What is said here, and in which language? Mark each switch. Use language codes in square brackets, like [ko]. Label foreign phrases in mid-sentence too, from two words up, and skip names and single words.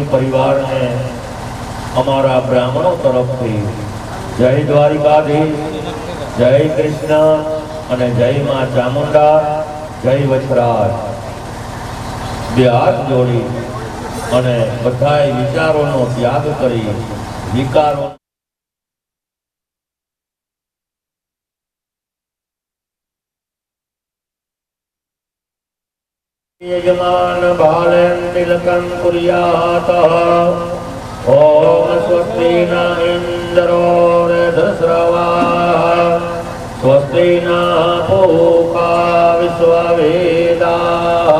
[gu] પરિવારને અમારા બ્રાહ્મણો તરફથી જય દ્વારિકાધીશ, જય કૃષ્ણ અને જય મા ચામુંડા, જય વચરાજ, બે હાથ જોડી અને બધાય વિચારોનો ત્યાગ કરી વિકારો [sa] यजमान बालं तिलकं कुर्यात्. ओम स्वस्ति न इंद्रो रधस्रवाः, स्वस्ति न पूषा विश्ववेदाः,